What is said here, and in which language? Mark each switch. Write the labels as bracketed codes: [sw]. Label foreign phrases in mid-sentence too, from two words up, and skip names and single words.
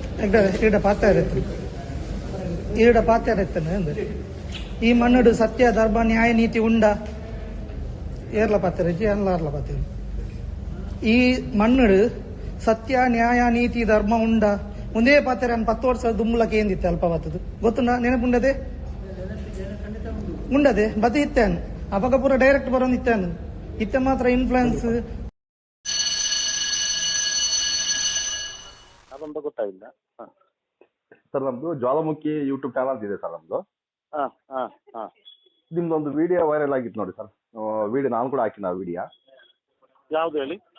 [tcy] ಈಡ ಪಾತ್ರ ಅಂದ್ರೆ ಈ ಮಣ್ಣಡು ಸತ್ಯ ಧರ್ಮ ನ್ಯಾಯ ನೀತಿ ಉಂಡ ಏರ್ಲ ಪಾತ್ರ ಅನ್ಲಾರ್ಲ ಪಾತ್ರ ಈ ಮಣ್ಣಡು ಸತ್ಯ ನ್ಯಾಯ ನೀತಿ ಧರ್ಮ ಉಂಡ ಮುಂದೇ ಪಾತ್ರ 10 ವರ್ಷ ದುಮ್ಮಲಕ್ಕೆ ಏನಿತ್ತೆ ಅಲ್ಪ ಬತ್ತದು ಗೊತ್ತುಂಡ ನೆನಪುಂಡದೆ ಉಂಡದೆ ಬತ್ತ ಇತ್ತಾನು ಅವಾಗ ಪೂರ ಡೈರೆಕ್ಟ್ ಬರೋನ್ ಇತ್ತಾನು ಇತ್ತ ಮಾತ್ರ ಇನ್ಫ್ಲುಯೆನ್ಸ್ [kn] ಅದೊಂದು ಗೊತ್ತಾಗಿಲ್ಲ. ಸರ್ ನಮ್ದು ಜ್ವಾಲಾಮುಖಿ ಯೂಟ್ಯೂಬ್ ಚಾನಲ್ ಇದೆ ಸರ್ ನಮ್ದು. ನಿಮ್ದೊಂದು ವಿಡಿಯೋ ವೈರಲ್ ಆಗಿತ್ತು ನೋಡಿ ಸರ್. ವಿಡಿಯೋ ನಾನು ಕೂಡ ಹಾಕಿನ ವಿಡಿಯೋ. ಯಾವ್ದು ಹೇಳಿ?